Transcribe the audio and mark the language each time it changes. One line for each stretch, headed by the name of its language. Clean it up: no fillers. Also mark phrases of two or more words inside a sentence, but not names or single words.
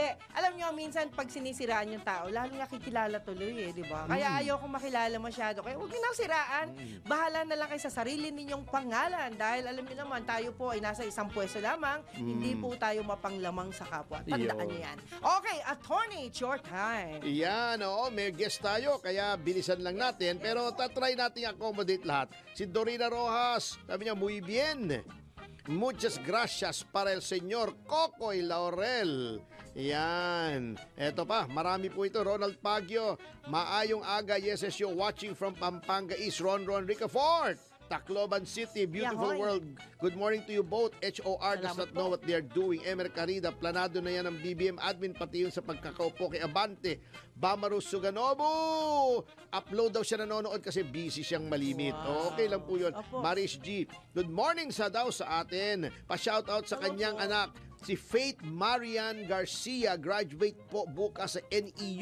Filipino: Alam niyo, minsan pag sinisiraan yung tao, lalo nakikilala tuloy di ba? Kaya ayoko makilala masyado. Kaya huwag niyo na siraan. Bahala na lang kayo sa sarili ninyong pangalan. Dahil alam niyo naman, tayo po ay nasa isang pwesto lamang. Hindi po tayo mapanglamang sa kapwa. Tandaan niyo yan. Okay, attorney,
English: it's your time.
Filipino: Yan, may guest tayo, kaya bilisan lang natin. Pero tatry natin accommodate lahat. Si Dorina Rojas, sabi niya,
Spanish: muy bien. Muchas gracias para el señor Cocoy Laurel.
Filipino: Yan. Eto pa, marami po ito. Ronald Pagyo,
Cebuano: maayong aga,
English: yes, you watching from Pampanga East, Ron Ricafort. Tacloban City, beautiful Yahoy. world. Good morning to you both. HOR does
Filipino: Salamat
English: not know what they are doing.
Filipino: Emer Carida, planado na yan ng BBM admin, pati yun sa pagkakaupo kay Abante. Bamaru Suganobu! Upload daw siya, nanonood kasi busy siyang malimit. Wow. Okay lang po yun. Opo. Maris G,
English: good morning
Filipino: sa daw sa atin. Pa-shoutout sa kanyang anak, si Faith Marian Garcia, graduate po bukas sa NEU.